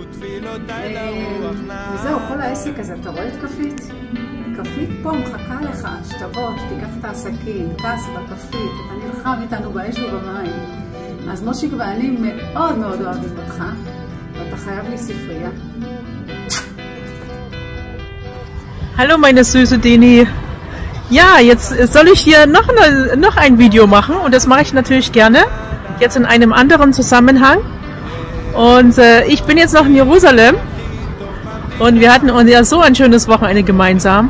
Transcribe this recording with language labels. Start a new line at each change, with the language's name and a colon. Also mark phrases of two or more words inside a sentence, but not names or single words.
Hebrew: וזהו, כל העסק הזה, אתה רואה את כפית? כפית פה מחכה לך, שתבוא, תיקח את העסקים, טס בכפית, אתה נלחם איתנו באש ובמים. אז מושיק ואני מאוד מאוד אוהבים אותך, ואתה חייב לי ספרייה.
German: Hallo meine süße Deni. Ja, jetzt soll ich hier noch ein Video machen und das mache ich natürlich gerne, jetzt in einem anderen Zusammenhang. Und ich bin jetzt noch in Jerusalem und wir hatten ja so ein schönes Wochenende gemeinsam.